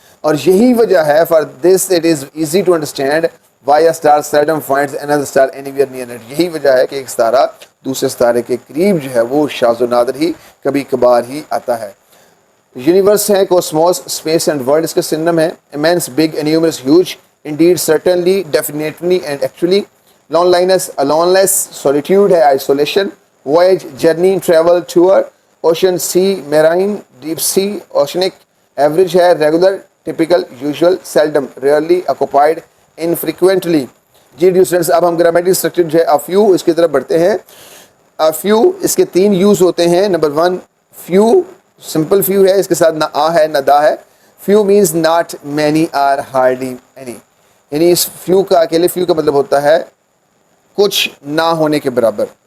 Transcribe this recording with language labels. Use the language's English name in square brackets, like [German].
[Urdu] اور یہی وجہ ہے [English] For this it is easy to understand why a star seldom finds another star anywhere near it. [Urdu] یہی وجہ ہے کہ ایک ستارہ دوسرے ستارے کے قریب جو ہے وہ شاذ و نادر ہی کبھی کبھار ہی آتا ہے. [English] Universe ہے, cosmos, space and world اس کے سنم ہے. immense, big, enormous, huge, indeed, certainly, definitely and actually. Loneliness, aloneness, solitude ہے, isolation. Voyage, journey, travel, tour. Ocean, sea, marine, deep sea, oceanic. Average ہے, regular, typical, usual, seldom, rarely, occupied, infrequently. [Urdu] جی due students اب ہم گرامیٹک structure جو ہے a few اس کی طرف بڑھتے ہیں. a few اس کے 3 یوز ہوتے ہیں. نمبر 1 few, سمپل فیو ہے, اس کے ساتھ نہ آ ہے نہ دا ہے. [English] few means not many or hardly any, [Urdu] یعنی اس فیو کا اکیلے فیو کا مطلب ہوتا ہے کچھ نہ ہونے کے برابر.